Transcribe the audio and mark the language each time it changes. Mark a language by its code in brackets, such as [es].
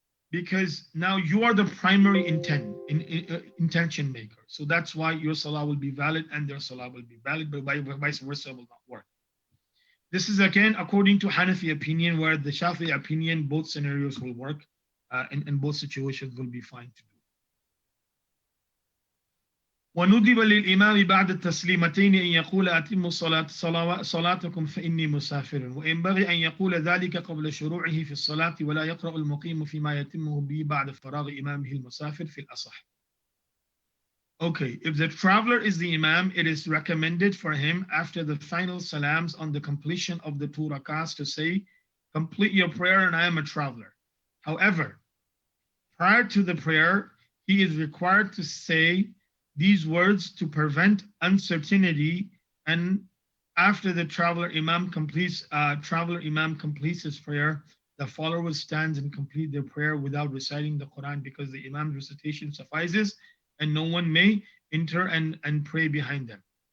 [en] Because now you are the primary intention maker. So that's why your Salah will be valid and their Salah will be valid, but vice versa will not work. This is again according to Hanafi opinion, where the Shafi'i opinion, both scenarios will work, and both situations will be fine to do. [ar] وندب للإمام بعد التسليمتين أن يقول أتموا صلاتكم فإني مسافر وينبغي أن يقول ذلك قبل شروعه في الصلاة ولا يقرأ المقيم فيما يتمه به بعد فراغ إمامه المسافر في الأصح. [en] Okay, if the traveler is the Imam, it is recommended for him after the final salams on the completion of the 2 rakahs to say, complete your prayer and I am a traveler. However, prior to the prayer, he is required to say these words to prevent uncertainty, and after the traveler imam completes his prayer, the follower stands and complete their prayer without reciting the Quran, because the imam's recitation suffices and no one may enter and pray behind them.